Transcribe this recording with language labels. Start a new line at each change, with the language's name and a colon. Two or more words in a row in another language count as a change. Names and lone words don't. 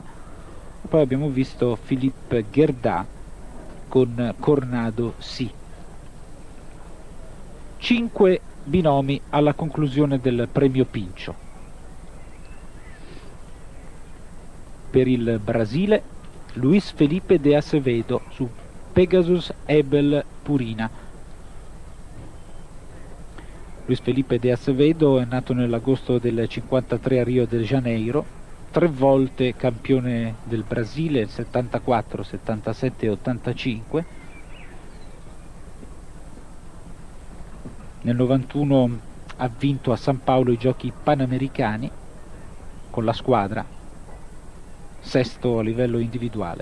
Italian: Poi abbiamo visto Philippe Gerda con Cornado C. 5 binomi alla conclusione del premio Pincio. Per il Brasile, Luis Felipe de Acevedo su Pegasus Ebel Purina. Luis Felipe de Acevedo è nato nell'agosto del 53 a Rio de Janeiro, 3 volte campione del Brasile, 74, 77 e 85. Nel 91 ha vinto a San Paolo i giochi panamericani con la squadra, sesto a livello individuale.